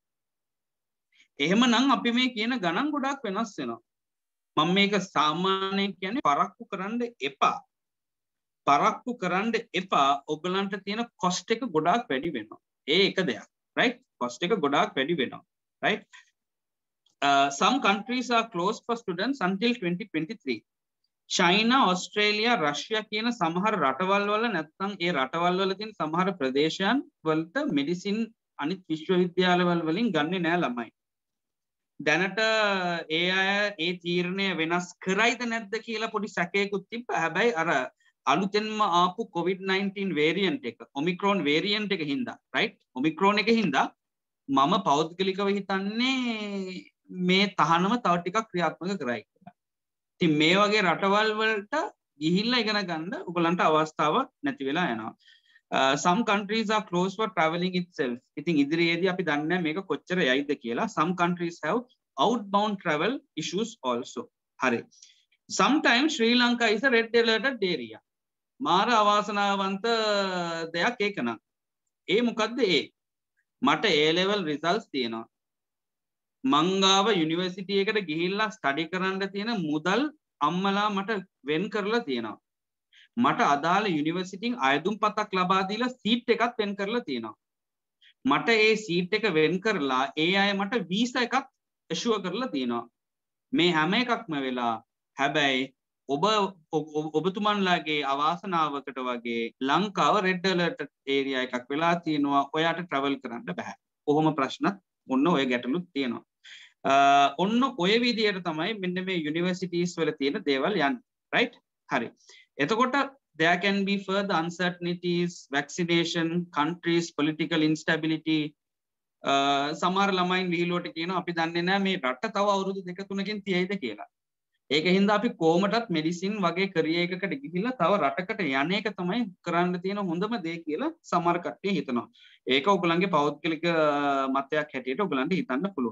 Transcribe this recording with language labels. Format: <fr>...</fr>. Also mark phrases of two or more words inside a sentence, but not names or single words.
<si>එහෙමනම් අපි මේ කියන ගණන් ගොඩාක් වෙනස් වෙනවා. මම මේක සාමාන්‍යයෙන් කියන්නේ පරක්කු කරන්න එපා. පරක්කු කරන්න එපා. ඔයගලන්ට තියෙන cost එක ගොඩාක් වැඩි වෙනවා. ඒ එක දෙයක්. right? cost එක ගොඩාක් වැඩි වෙනවා.</si> <en>right? Some countries are closed for students until 2023.</en> <si>China, Australia, Russia කියන සමහර රටවල් වල නැත්නම් ඒ රටවල් වල තියෙන සමහර ප්‍රදේශයන් වලට මෙඩිසින් අනිත් විශ්වවිද්‍යාලවල වලින් ගන්නෙ නෑ ළමයි. දැනට ඒ අය ඒ තීරණය වෙනස් කරයිද නැද්ද කියලා පොඩි සැකයකුත් තිබ්බා. හැබැයි අර අලුතෙන්ම ආපු COVID-19 variant එක, Omicron variant එක හින්දා, right? Omicron එක හින්දා මම පෞද්ගලිකව හිතන්නේ මේ තහනම තව ටිකක් ක්‍රියාත්මක කරයි කියලා. ඉතින් මේ වගේ රටවල් වලට ගිහිල්ලා ඉගෙන ගන්න ඔයගලන්ට අවස්ථාව නැති වෙලා යනවා.</si> <en>Some countries are closed for traveling itself.</en> <si>ඉතින් ඉදිරියේදී අපි දන්නේ නැහැ මේක කොච්චර යයිද කියලා.</si> <en>Some countries have outbound travel issues also.</en> <si>හරි.</si> <en>sometimes Sri Lanka is a red alerted area.</en> <si>මාර අවාසනාවන්ත දෙයක් ඒක නම්. ඒ මොකද්ද ඒ? මට</si> <en>A level results</en> <si>තියෙනවා. මං ගාව යුනිවර්සිටි එකට ගිහිල්ලා ස්ටඩි කරන්න තියෙන මුදල් අම්මලා මට වෙන් කරලා තියෙනවා. මට අදාළ යුනිවර්සිටින් අයදුම්පතක් ලබා දීලා සීට් එකක් වෙන් කරලා තියෙනවා. මට ඒ සීට් එක වෙන් කරලා ඒ අය මට වීසා එකක් ඇෂුව කරලා තියෙනවා. මේ හැම එකක්ම වෙලා හැබැයි ඔබතුමන්ලාගේ අවාසනාවකට වගේ ලංකාව</si> <en>red alert area</en> <si>එකක් වෙලා තියෙනවා. ඔයාට ට්‍රැවල් කරන්න බෑ. කොහොම ප්‍රශ්නත් ඔන්න ඔය ගැටලුත් තියෙනවා. ඔන්න ඔය විදියට තමයි මෙන්න මේ යුනිවර්සිටීස් වල තියෙන දේවල් යන්නේ. right? හරි.</si> <en>එතකොට there can be further uncertainties, vaccination, countries, political instability.</en> <si>සමහර ළමයින් විහිළුවට කියනවා අපි දන්නේ නැහැ මේ රට තව අවුරුදු 2-3කින් තියෙයිද කියලා. ඒක හින්දා අපි කොහොමටත් මෙඩිසින් වගේ කරියර් එකකට ගිහිල්ලා තව රටකට යන එක තමයි කරන්න තියෙන හොඳම දේ කියලා සමහර කට්ටිය හිතනවා. ඒක ඔයගොල්ලන්ගේ පෞද්ගලික මතයක් හැටියට ඔයගොල්ලන්ට හිතන්න පුළුවන්.</si>